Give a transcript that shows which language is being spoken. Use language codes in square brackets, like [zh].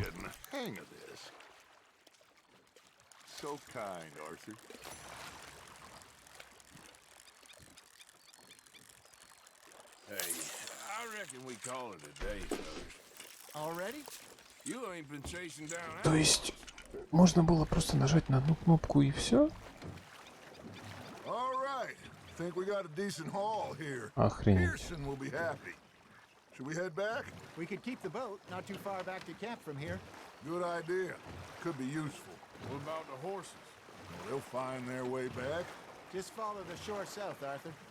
[en] getting the hang of this. So kind, Arthur. Hey, I reckon we call it a day, fellas. Already? You ain't been chasing down [ru] То есть можно было просто нажать на одну кнопку и все? [en] All right. Think we got a decent haul here. [ru] Охренеть. [en] Pearson will be happy. Should we head back? We could keep the boat not too far back to camp from here. Good idea. Could be useful. What about the horses? They'll find their way back. Just follow the shore south, Arthur.